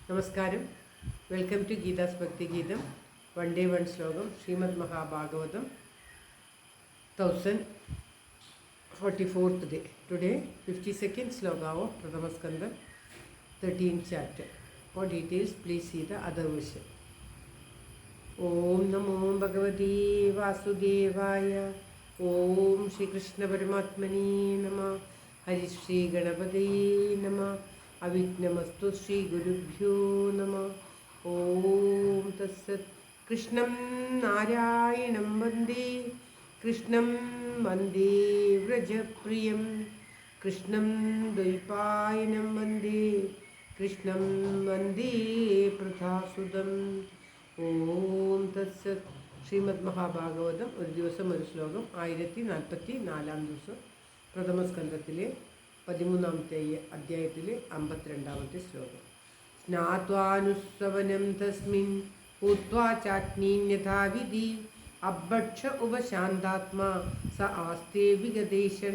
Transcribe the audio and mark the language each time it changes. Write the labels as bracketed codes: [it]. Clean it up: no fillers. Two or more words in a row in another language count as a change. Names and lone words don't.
[en] നമസ്കാരം. Welcome to Geetha's Bhakti Geetham. One day one shlokam. ശ്രീമദ് മഹാഭാഗവതം 1044th day. Today 52nd sloka of Prathama Skanda 13th chapter. For details please see the other version. [sa] Om Namo Bhagavate Vasudevaya. Om Shri Krishna Paramatmane Namah. Hari Shri Ganapate Namah. Avignamastu Shri Gurubhyo Namah. Om Tassat. Krishnam Narayanam Vande. Krishnam Vande Vrajapriyam. Krishnam Dvaipayanam Vande. Krishnam Vande Prathasudam. Om Tassat. [ml] ശ്രീമദ് മഹാഭാഗവതം ഒരു ദിവസം ഒരു ശ്ലോകം 1044 ദിവസം പ്രഥമസ്കന്ധത്തിലെ 13ാമത്തെ അധ്യായത്തിലെ 52ാമത്തെ ശ്ലോകം. [sa] സ്നാത്വാനുസ്സവനം തസ്മിൻ ഭൂത്വാ ചാഗ്നീന്യഥാവിധി അഭക്ഷ ഉപശാന്താത്മാ സ ആസ്തേ വിഗതേശന.